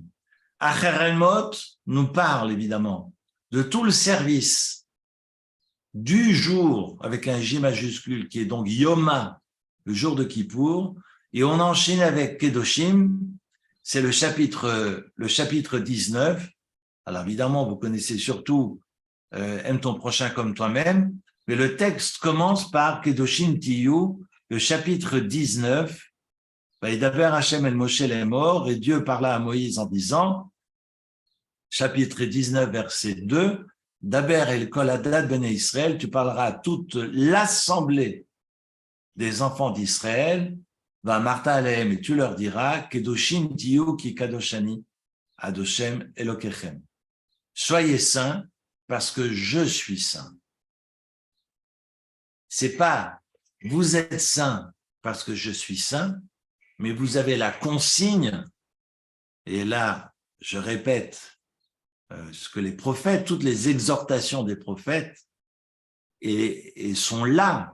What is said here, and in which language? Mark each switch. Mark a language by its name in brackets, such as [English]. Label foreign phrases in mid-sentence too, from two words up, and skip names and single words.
[French] Acharemot nous parle évidemment de tout le service du jour avec un J majuscule qui est donc Yoma, le jour de Kippour, et on enchaîne avec Kedoshim, c'est le chapitre 19. Alors évidemment, vous connaissez surtout aime ton prochain comme toi-même, mais le texte commence par [Hebrew] קדושים תהיו, [French] le chapitre 19. [Hebrew] וידבר השם אל משה לאמר, [French] et Dieu parla à Moïse en disant, chapitre 19, verset 2, [Hebrew] דבר אל כל עדת בני ישראל, [French] tu parleras à toute l'assemblée des enfants d'Israël, [Hebrew] ואמרת אליהם, [French] et tu leur diras, [Hebrew] קדושים תהיו כי קדוש אני, השם אלהיכם. [French] Soyez saints parce que je suis saint. C'est pas vous êtes saints parce que je suis saint, mais vous avez la consigne, et là, je répète ce que les prophètes, toutes les exhortations des prophètes, et sont là.